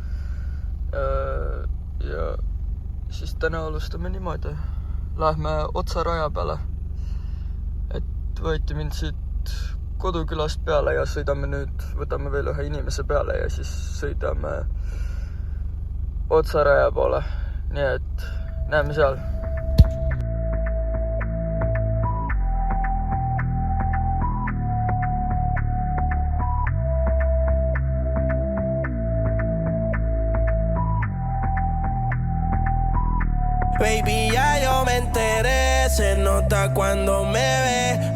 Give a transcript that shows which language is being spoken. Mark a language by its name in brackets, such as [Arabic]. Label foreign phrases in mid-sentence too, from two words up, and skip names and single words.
[Estonian] Ja siis täna alustame niimoodi. Lähme otsa raja peale. Et võeti mind siit kodukülast peale ja sõidame nüüd, võtame veel ühe inimese peale ja siis sõidame otsa raja poole. Nii et näeme seal. [Spanish] Baby, ya yo me enteré, se nota cuando me ve.